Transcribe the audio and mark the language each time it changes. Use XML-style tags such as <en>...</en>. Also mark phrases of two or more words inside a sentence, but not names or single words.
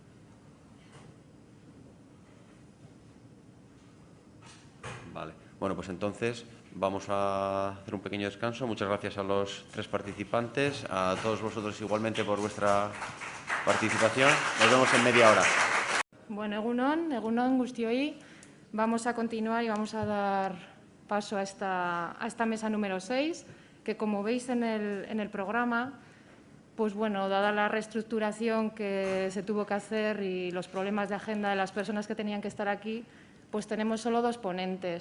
<es>Vale. Bueno, pues entonces vamos a hacer un pequeño descanso. Muchas gracias a los 3 participantes, a todos vosotros igualmente por vuestra participación. Nos vemos en media hora.</es> <eu>Bueno, egunon guztioi.</eu> <es>Vamos a continuar y vamos a dar paso a esta mesa número 6, que como veis en el programa, pues bueno, dada la reestructuración que se tuvo que hacer y los problemas de agenda de las personas que tenían que estar aquí, pues tenemos solo 2 ponentes.</es>